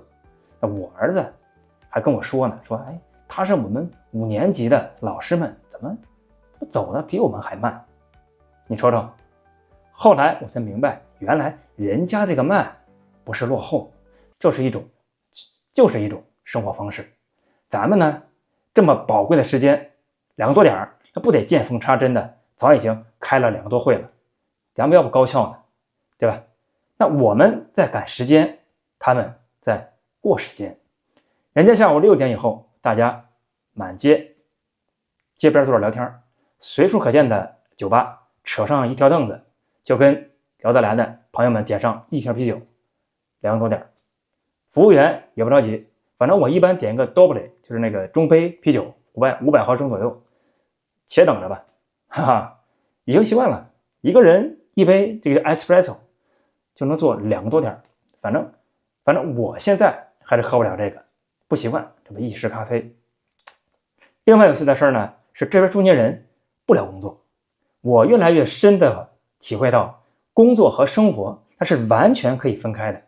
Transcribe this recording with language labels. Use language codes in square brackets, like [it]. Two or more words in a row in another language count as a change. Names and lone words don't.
[zh] 那我兒子還跟我說呢，說他是我們5年級的老師們，怎麼走的比我們還慢？你瞅瞅。後來我才明白，原来人家這個慢不是落後，就是一种生活方式。咱們呢，这麼寶貴的時間，2個多點要那不得見縫插針的，早已經開了2個多會了，咱們要不高效呢，對吧？那我們在趕時間，他們在過時間。人家下午6點以後，大家滿街邊坐着聊天，随處可見的酒吧扯上一条凳子，就跟聊得来的朋友們點上一瓶啤酒，2个多點。服務員也不着急，反正我一般點個 doble， 就是那個中杯啤酒，500毫升左右，且等着吧，哈哈，已經習慣了，一個人一杯這個 espresso 就能做2個多點，反正我現在還是喝不了這個，不習慣這麼意式咖啡。另外有趣的事呢，是這邊中年人不聊工作，我越來越深的體會到，工作和生活它是完全可以分開的。